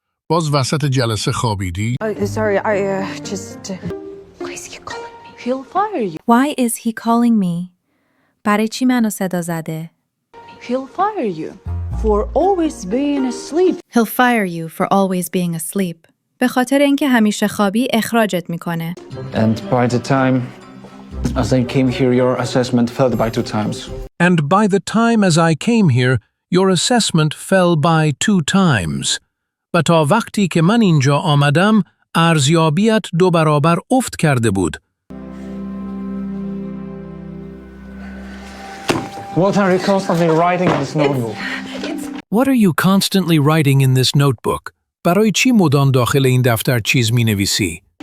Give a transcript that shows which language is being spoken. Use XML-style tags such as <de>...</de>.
<fa>باز وسط جلسه خوابیدی؟</fa> <en>Sorry, I just... Why is he calling me? He'll fire you. Why is he calling me?</en> <fa>برای چی منو صدا زده؟</fa> <en>He'll fire you for always being asleep. He'll fire you for always being asleep.</en> <fa>به خاطر اینکه همیشه خوابی اخراجت میکنه.</fa> <en>And by the time as I came here, your assessment fell by 2 times. And by the time as I came here, your assessment fell by 2 times.</en> <fa>و تا وقتی که من اینجا آمدم، ارزیابیت 2 برابر افت کرده بود.</fa> <en>What are you constantly writing in this notebook? What are you constantly writing in this notebook?</en> <fa>برای چی مدام داخل این دفتر چیز می نویسی؟</fa>